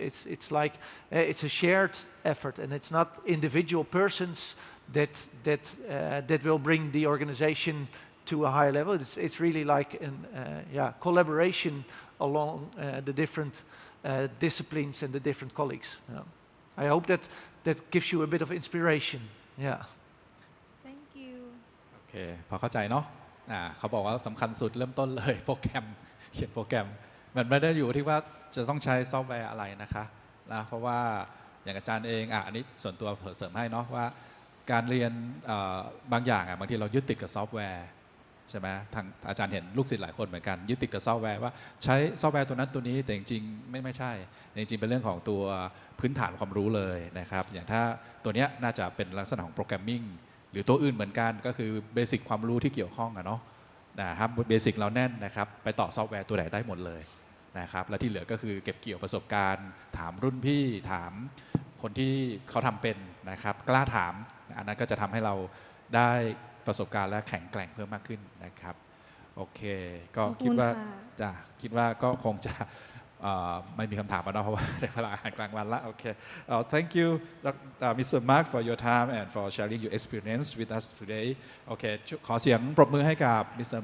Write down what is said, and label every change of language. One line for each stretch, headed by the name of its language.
English: It's like it's a shared effort, and it's not individual persons that will bring the organization to a higher level. It's really like an collaboration along the different disciplines and the different colleagues. I hope that gives you a bit of inspiration. Yeah. Thank you.
Thai: โอเคพอเข้าใจเนาะเขาบอกว่าสำคัญสุดเริ่มต้นเลยโปรแกรมเขียนโปรแกรมมันไม่ได้อยู่ที่ว่าจะต้องใช้ซอฟต์แวร์อะไรนะคะเพราะว่าอย่างอาจารย์เองอันนี้ส่วนตัวเสริมให้เนาะว่าการเรียน บางอย่างบางทีเรายึดติดกับซอฟต์แวร์ใช่ไหมทางอาจารย์เห็นลูกศิษย์หลายคนเหมือนกันยึดติดกับซอฟต์แวร์ว่าใช้ซอฟต์แวร์ตัวนั้นตัวนี้แต่จริงๆไม่ใช่จริงๆเป็นเรื่องของตัวพื้นฐานความรู้เลยนะครับอย่างถ้าตัวเนี้ยน่าจะเป็นลักษณะของโปรแกรมมิ่งหรือตัวอื่นเหมือนกันก็คือเบสิกความรู้ที่เกี่ยวข้องเนาะนะครับเบสิกเราแน่นนะครับไปต่อซอฟต์แวร์ตัวไหนได้หมดเลย นะครับและที่เหลือก็คือเก็บเกี่ยวประสบการณ์ถามรุ่นพี่ถามคนที่เขาทำเป็นนะครับกล้าถามอันนั้นก็จะทำให้เราได้ประสบการณ์และแข็งแกร่งเพิ่มมากขึ้นนะครับโอเคก็คิดว่าก็คงจะไม่มีคำถามแล้วเนาะเพราะว่าได้เวลาอาหารกลางวันละโอเค
English: thank you Mr. Mark for your time and for sharing your experience with us today
Thai: โอเคขอเสียงปรบมือให้กับ Mr.